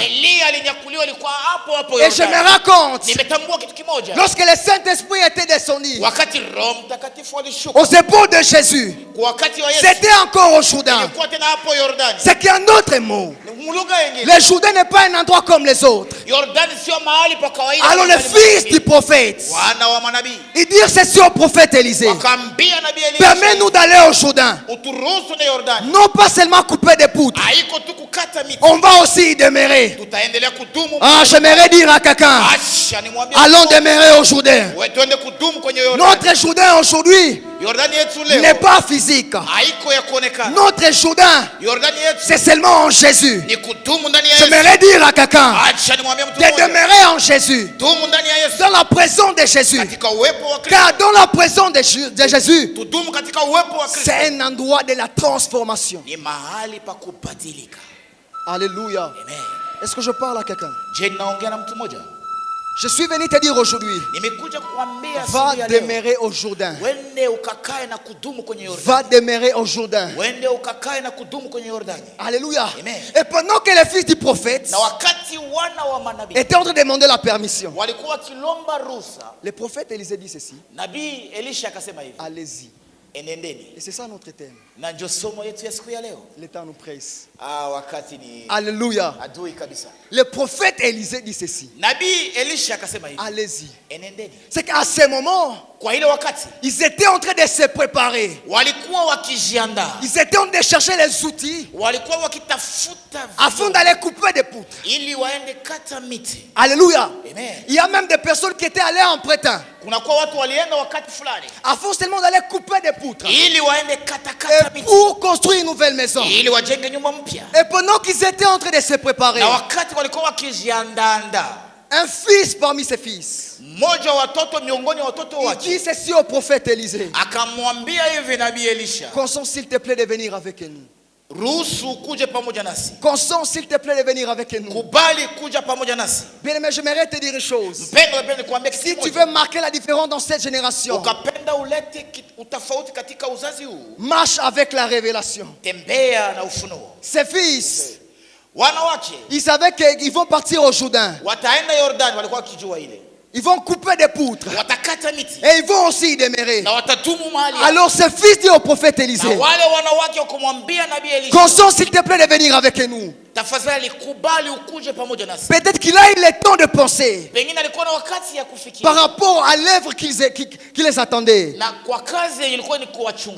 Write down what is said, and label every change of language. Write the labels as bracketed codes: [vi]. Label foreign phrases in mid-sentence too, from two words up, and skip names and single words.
[sw] Elia alinyakuliwa, ilikuwa hapo hapo [fr] Et je me [sw] Yordani. [fr] raconte, [sw] Nimetambua kitu kimoja. [fr] lorsque le Saint-Esprit était descendu [sw] Wakati Roho Mtakatifu alishuka [fr] aux épaules de Jésus, [sw] kwa wakati wa Yesu, [fr] c'était encore au Jourdain. [sw] ilikuwa tena hapo Yordani. [fr] C'est qu'en d'autres mots, [sw] Ni lugha nyingine, [fr] le Jourdain n'est pas un endroit comme les autres. [sw] Yordani sio mahali pa kawaida. [fr] Alors le fils du prophète, [sw] wana wa manabii [fr] il dit ceci au prophète Élisée: [sw] wakaambia nabii Elisha, [fr] permets-nous d'aller au Jourdain, [sw] uturuhusu na Yordani. [fr] non pas seulement couper des poutres, [sw] Haiko tu kukata miti, [fr] on va aussi y demeurer. [sw] tutaendelea kudumu. [fr] Ah, j'aimerais dire à quelqu'un, [sw] Acha nimwambie, [fr] allons demeurer au Jourdain. [sw] wewe twende kudumu kwenye Yordani. [fr] Notre Jourdain aujourd'hui [sw] Yordani yetu [fr] n'est [sw] leo [fr] pas physique. [sw] haiko ya kuonekana. [fr] Notre Jourdain, [sw] Yordani yetu [fr] c'est seulement en Jésus. [sw] ni kudumu ndani ya Yesu. [fr] J'aimerais dire à quelqu'un [sw] Acha nimwambie mtu [fr] de [sw] mmoja, [fr] demeurer en Jésus, [sw] dumu ndani ya Yesu, [fr] dans la présence de Jésus. [sw] katika uwepo wa Kristo. [fr] Car dans la présence de Jésus, [sw] Tudumu katika uwepo wa Kristo. [fr] c'est un endroit de la transformation. [sw] Ni mahali pa kubadilika. [fr] Alléluia. [sw] Amen. [fr] Est-ce que je parle à quelqu'un? [sw] Je ninaongea na mtu mmoja. [fr] Je suis venu te dire aujourd'hui, [sw] Nimekuja kukuambia [fr] va [sw] siku ya leo, [fr] demeurer au Jourdain. [sw] wende ukakae na kudumu kwenye Yordani. [fr] Va demeurer au Jourdain. [sw] Wende ukakae na kudumu kwenye Yordani. [fr] Alléluia. [sw] Amen. [fr] Et pendant que les fils du prophète [sw] Na wakati wana wa manabii [fr] étaient en train de demander la permission, [sw] walikuwa wakilomba ruhusa, [fr] le prophète Élisée dit ceci: [sw] nabii Elisha akasema hivi, [fr] allez-y. [sw] enendeni. [fr] Et c'est ça notre thème. [sw] Na ndio somo yetu ya siku ya leo. [fr] Le temps nous presse. [sw] Wakati ni [fr] Alléluia. [sw] adui kabisa. [fr] Le prophète Élisée dit ceci: [sw] Nabii Elisha akasema hivi, [fr] allez-y. [sw] enendeni. [fr] C'est qu'à ce moment, [sw] Kwa ile wakati [fr] ils étaient en train de se préparer. [sw] walikuwa wakijiandaa, [fr] Ils étaient en train de chercher les outils [sw] walikuwa wakitafuta [fr] afin [sw] vitu [fr] d'aller couper des poutres. [sw] ili waende kata miti. [fr] Alléluia. [sw] Amen. [fr] Il y a même des personnes qui étaient allées en prêtant [sw] Kunakuwa watu walienda wakati fulani [fr] afin seulement d'aller couper des poutres [sw] ili waende kata [fr] et [sw] miti [fr] pour construire une nouvelle maison. [sw] ili wajenge nyumba mpya. [fr] Et pendant qu'ils étaient en train de se préparer, [sw] Na wakati walikuwa wakijiandaa, [fr] un fils parmi ses fils, [sw] mmoja wa watoto miongoni wa watoto [fr] il [sw] wake [fr] dit ceci au prophète Élisée: [sw] akamwambia hivi nabii Elisha, [fr] consens s'il te plaît de venir avec nous. [sw] ruhusu kuje pamoja nasi, [fr] Consens s'il te plaît de venir avec nous. [sw] kubali kuja pamoja nasi. [fr] Bien-aimé, j'aimerais te dire une chose. [sw] Mpendwa, napenda kuambia [fr] Si [sw] kitu [fr] tu [sw] kimoja. [fr] veux marquer la différence dans cette génération, [sw] Ukapenda ulete utofauti katika uzazi huu, [fr] marche avec la révélation. [sw] tembea na ufunuo. [fr] Ses fils, [sw] Wanawake [fr] ils savaient qu'ils vont partir au Jourdain. [sw] wataenda Yordani, walikuwa wakijua ile, [fr] Ils vont couper des poutres. [sw] watakata miti [fr] Et ils vont aussi y demeurer. [sw] na watadumu mahali hapo. [fr] Alors ce fils dit au prophète [sw] Na [fr] Élisée: [sw] wale wanawake wakamwambia nabii Elisha, [fr] consens s'il te plaît de venir avec nous. [sw] tafadhali kubali ukuje pamoja nasi. [fr] Peut-être qu'il a eu le temps de penser [sw] Pengine alikuwa na wakati ya [fr] par [sw] kufikiria, [fr] rapport à l'œuvre qui les attendait. [sw] na kwa kazi yenye ilikuwa ni kuwachunga,